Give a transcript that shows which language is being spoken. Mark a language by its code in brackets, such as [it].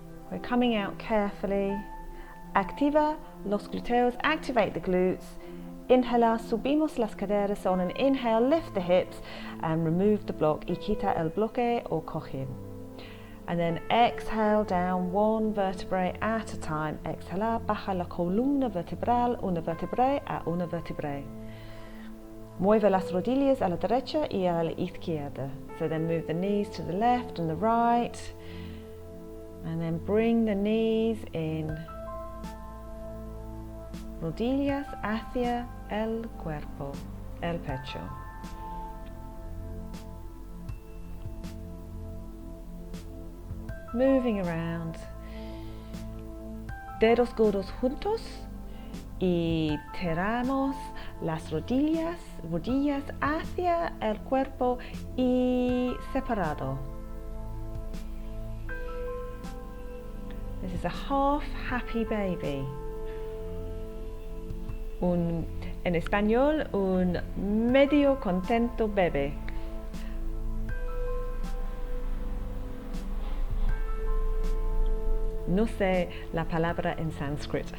[en] We're coming out carefully. [es] Activa los glúteos, [en] activate the glutes. [es] Inhala, subimos las caderas. [en] On an inhale, lift the hips and remove the block. [es] Y quita el bloque o cojín. [en] And then exhale down one vertebrae at a time. [es] Exhala, baja la columna vertebral, una vertebrae a una vertebrae. Mueve las rodillas a la derecha y a la izquierda. [en] So then move the knees to the left and the right. And then bring the knees in. [es] Rodillas hacia el cuerpo, el pecho. [en] Moving around. [es] Dedos gordos juntos y tiramos las rodillas hacia el cuerpo y separado. [en] This is a half happy baby. [es] En español, un medio contento bebé. No sé la palabra en Sanskrit.